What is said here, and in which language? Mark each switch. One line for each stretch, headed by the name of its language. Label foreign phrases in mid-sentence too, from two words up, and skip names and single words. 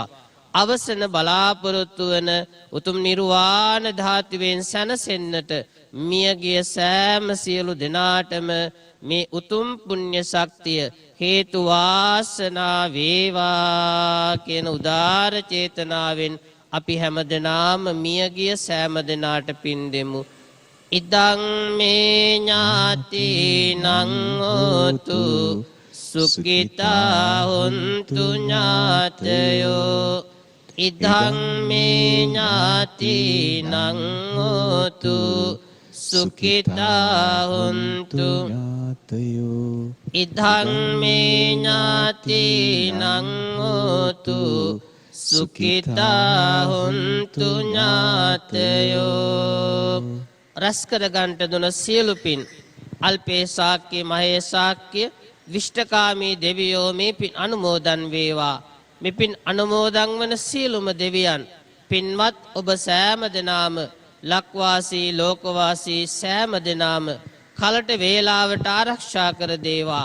Sinhala: අවසන බලාපොරොත්තු වන උතුම් නිර්වාණ ධාතුවෙන් සැනසෙන්නට මියගිය සෑම සියලු දෙනාටම මේ උතුම් පුණ්‍ය ශක්තිය හේතු වාසනා වේවා කියන උදාර චේතනාවෙන් අපි හැමදෙනාම මියගිය සෑම දෙනාට පින් දෙමු.
Pali: ඉදං මේ ඥාතිනං හෝතු සුඛිතා හොන්තු ඥාතයෝ ඉදං මේ ඥාතිනං හෝතු සුඛිතා හොන්තු ඥාතයෝ ඉදං මේ ඥාතිනං හෝතු සුඛිතා හොන්තු ඥාතයෝ
Sinhala: රස කර ගන්නට දුන සියලු පින් අල්පේ ශාක්‍ය මහේ ශාක්‍ය විෂ්ඨකාමී දෙවියෝ මේ පින් අනුමෝදන් වේවා. මේ පින් අනුමෝදන් වන සියලුම දෙවියන් පින්වත් ඔබ සෑම දෙනාම ලක්වාසී ලෝකවාසී සෑම දෙනාම කලට වේලාවට ආරක්ෂා කර දේවා.